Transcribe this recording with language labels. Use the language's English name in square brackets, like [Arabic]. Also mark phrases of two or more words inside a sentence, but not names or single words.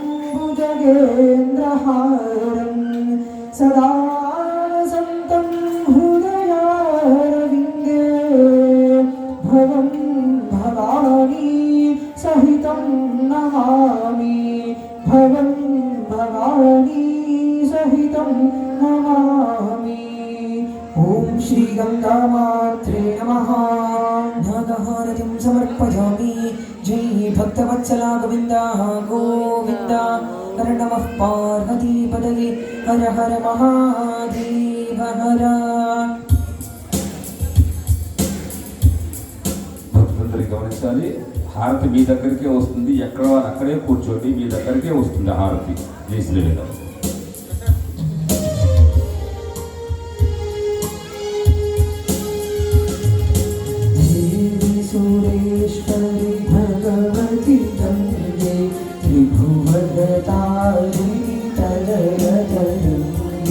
[Sanskrit] भुजगेन्द्रहारं सदा वसन्तं हृदयारविन्दे भवं भवानी सहितं नमामि भवं भवानी सहितं नमामि। ॐ श्री गंगामात्रे नमः। नागहारतिं समर्पयामि। जय भक्तवत्सला गोविन्द गोविन्द। हर नमः पार्वतीपदये हर हर महादेव हर। [Telugu] భక్తులందరూ గమనించాలి, హారతి మీ దగ్గరికే వస్తుంది. ఎక్కడ అక్కడే కూర్చోండి, మీ దగ్గరికే వస్తుంది హారతి. జై శ్రీరామ్. [Sanskrit] सुरेश्वरी भगवती गंगे त्रिभुवनतारिणी तलयतरंगे